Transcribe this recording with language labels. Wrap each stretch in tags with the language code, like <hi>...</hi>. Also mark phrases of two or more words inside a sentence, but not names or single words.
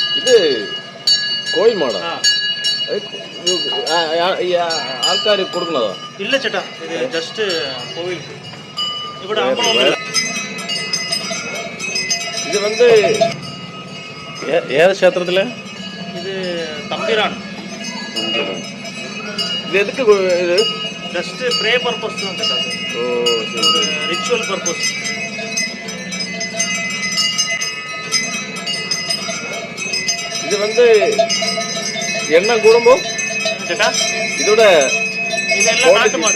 <ml>ഇത് കോയിൽ മാടാ ആൾക്കാർ കൊടുക്കുന്നതാ? ഇല്ല ചേട്ടാ, ഇത് ജസ്റ്റ് കോവിൽ ഇവിടെ ഇത് വന്ന് ഏത് ക്ഷേത്രത്തില്? ഇത് തമ്പിരാണ്.</ml> <ta>இது எதுக்கு இது?</ta> <en>just pray purpose</en> <ta>தான் கேட்டா. ஓ, ஒரு</ta> <en>ritual purpose.</en> <ta>இது வந்து எண்ணெய் கூடும்போ கேட்டா இதோட இதெல்லாம் நாட்டு மாடு.</ta>